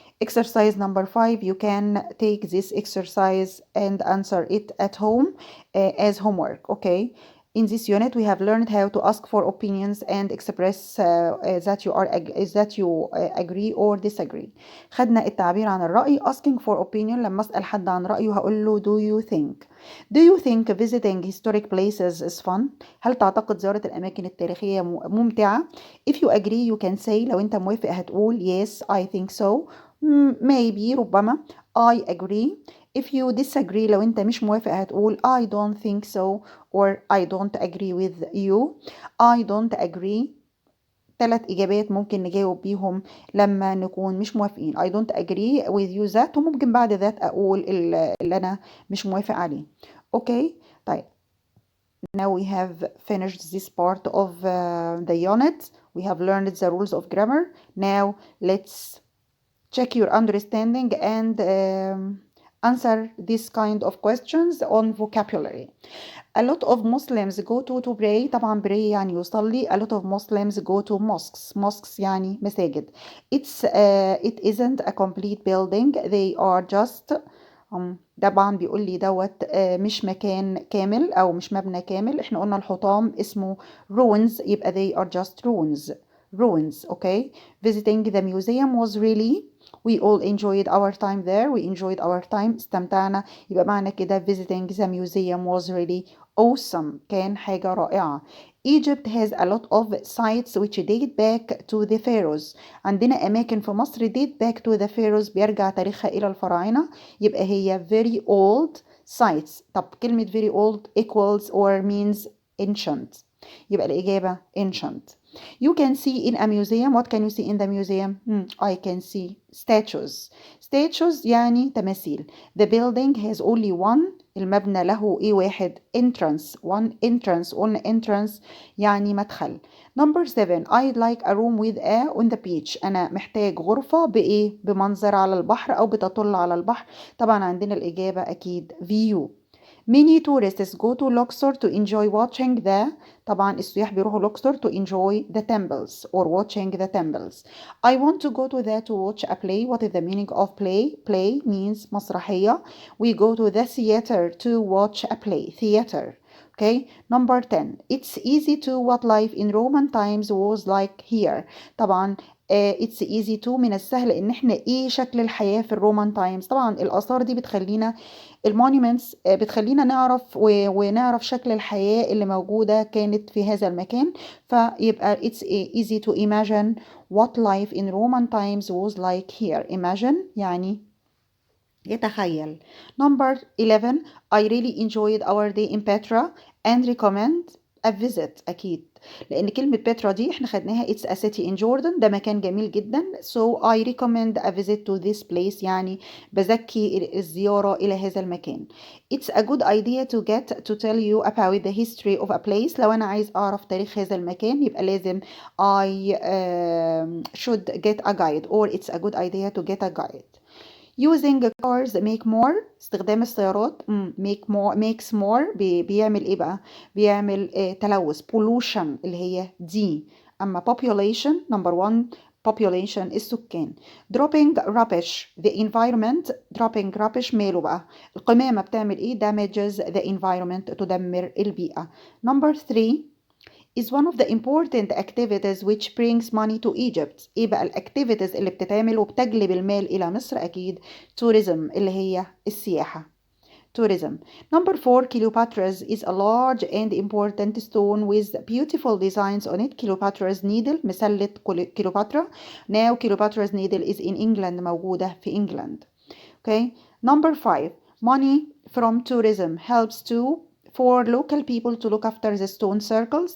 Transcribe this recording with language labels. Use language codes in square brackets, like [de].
[en] Exercise number 5, you can take this exercise and answer it at home as homework. Okay. In this unit, we have learned how to ask for opinions and express that you agree or disagree. [ar] خدنا التعبير عن الرأي. [en] Asking for opinion، [ar] لما أسأل حد عن رأيه هقول له [en] do you think. Do you think visiting historic places is fun؟ [ar] هل تعتقد زيارة الأماكن التاريخية ممتعة؟ [en] If you agree you can say، [ar] لو أنت موافق هتقول [en] yes I think so، maybe ربما I agree. If you disagree، [ar] لو أنت مش موافق هتقول [en] I don't think so or I don't agree with you. I don't agree [ar] 3 إجابات ممكن نجاوب بيهم لما نكون مش موافقين. [en] I don't agree with you that، [ar] وممكن بعد ذات أقول اللي أنا مش موافق عليه. أوكي. [en] طيب now we have finished this part of the unit. We have learned the rules of grammar. Now let's check your understanding and answer this kind of questions on vocabulary. A lot of Muslims go to pray. [ar] طبعا pray يعني يصلي. [en] A lot of Muslims go to mosques [ar] يعني مساجد. [en] It isn't a complete building. They are just [ar] طبعا بيقول لي دوت مش مكان كامل أو مش مبنى كامل. احنا قلنا الحطام اسمه [en] ruins، يبقى they are just ruins. Okay. Visiting the museum was really، we all enjoyed our time there. We enjoyed our time. [ar] استمتعنا. يبقى معنى كده [en] visiting the museum was really awesome. [ar] كان حاجة رائعة. [en] Egypt has a lot of sites which date back to the pharaohs. [ar] عندنا أماكن في مصر [en] date back to the pharaohs [ar] بيرجع تاريخها إلى الفراعنة، يبقى هي [en] very old sites. [ar] طب كلمة [en] very old equals or means ancient، [ar] يبقى الإجابة [en] ancient. You can see in a museum. What can you see in the museum? I can see statues [ar] يعني تماثيل. [en] The building has only one [ar] المبنى له ايه واحد entrance [en] one entrance [ar] قلنا entrance يعني مدخل. [en] Number 7 I'd like a room with a on the beach. [ar] أنا محتاج غرفة بإيه؟ بمنظر على البحر أو بتطل على البحر. طبعا عندنا الإجابة أكيد view. [en] Many tourists go to Luxor to enjoy watching the [ar] طبعا السياح بيروحوا لوكسور [en] to enjoy the temples or watching the temples. I want to go to that to watch a play. What is the meaning of play? Play means مسرحية. We go to the theater to watch a play. Theater. Okay. Number 10. It's easy to what life in Roman times was like here. [ar] طبعا [en] it's easy to [ar] من السهل ان احنا ايه شكل الحياة في الرومان تايمز. طبعا الآثار دي بتخلينا المونيومنتس بتخلينا نعرف ونعرف شكل الحياة اللي موجودة كانت في هذا المكان. [en] فيبقى it's easy to imagine what life in Roman times was like here. [ar] Imagine يعني يتخيل. [en] Number 11 I really enjoyed our day in Petra and recommend a visit. [ar] أكيد لأن كلمة بترا دي احنا خدناها [en] it's a city in Jordan. [ar] ده مكان جميل جدا. [en] So I recommend a visit to this place. [ar] يعني بزكي الزيارة إلى هذا المكان. [en] It's a good idea to get to tell you about the history of a place. [ar] لو أنا عايز أعرف تاريخ هذا المكان يبقى لازم [en] I should get a guide or it's a good idea to get a guide. Using cars make more. [ar] استخدام السيارات [en] makes more [ar] بيعمل ايه بقى؟ بيعمل تلوث pollution اللي هي دي. اما population number 1 population السكان. [en] dropping rubbish the environment. dropping rubbish [ar] ماله بقى؟ القمامة بتعمل ايه؟ [en] damages the environment [ar] تدمر البيئة. [en] number 3 is one of the important activities which brings money to Egypt. [ar] ايه بقى الاكتيفيتيز اللي بتتعمل وبتجلب المال الى مصر؟ اكيد tourism اللي هي السياحة. [en] tourism. Number 4 Cleopatra's is a large and important stone with beautiful designs on it. Cleopatra's needle [ar] مسلة كليوباترا. [en] Now Cleopatra's needle is in England [ar] موجودة في [en] England. Okay. Number 5 money from tourism helps to for local people to look after the stone circles.